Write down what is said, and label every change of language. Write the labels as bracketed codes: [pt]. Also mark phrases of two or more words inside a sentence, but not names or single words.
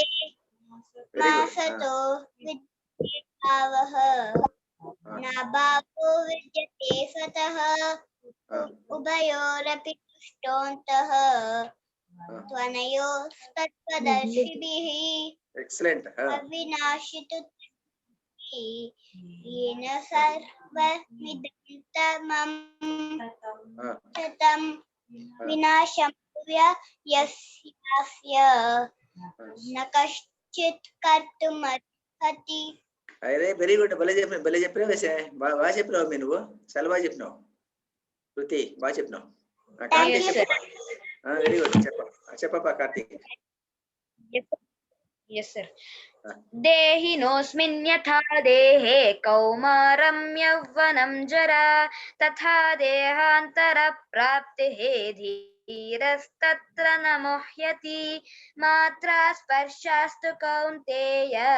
[sa] नासतो विद्यते भावः नाभावो विद्यते सतः. उभयोरपि दृष्टोंतः त्वनयोस्तत्वदर्शिभिः अविनाशितु येन सर्वमिदं ततं विनाशमव्ययस्यास्य न कश्चित् कर्तुमर्हति [te] అరే [en] very good [te] భలే చెప్పినావు వేసే బాగా చెప్పినావు మీ నువ్వు చాలా బాగా చెప్పినావు శృతి బాగా చెప్పినావు కార్తీక్ [en] very good [te] చెప్పప్ప కార్తీక్ [en] Yes, sir. [sa] देहिनोऽस्मिन् यथा देहे कौमारं यौवनं जरा तथा देहान्तरप्राप्तिः धीरस्तत्र न मुह्यति मात्रा स्पर्शास्तु कौन्तेय